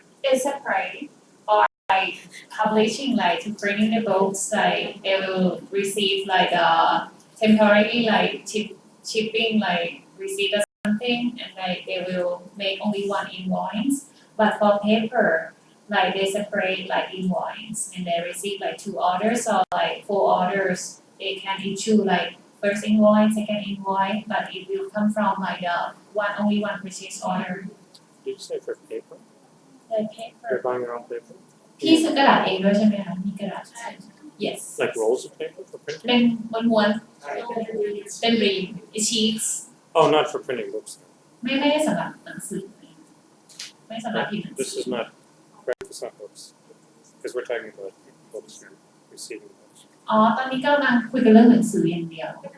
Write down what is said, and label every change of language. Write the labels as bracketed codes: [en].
[en] It's separate or like publishing like to printing the books like they will receive like temporary like shipping like receipt or something and like they will make only one invoice but for paper like they separate like invoice and they receive like 2 orders or like 4 orders they can issue like first invoice second invoice but it will come from like only one purchase order Did you say for paper? like paper You're buying your own paper? [th] พี่ซื้อกระดาษเองด้วยใช่ไหมคะมีกระดาษ yes [en] Like rolls of paper for printing? [th] เป็นม้วนๆเป็นรีม sheets [en] Oh, not for printing books. [th] ไม่ได้สำหรับหนังสือไม่สำหรับพิมพ์หนังสื [en] This is not, right, it's not books. Because we're talking about books here, receiving books. [th] อ๋อตอนนี้กำลังคุยกันเรื่องหนังสืออย่างเดียว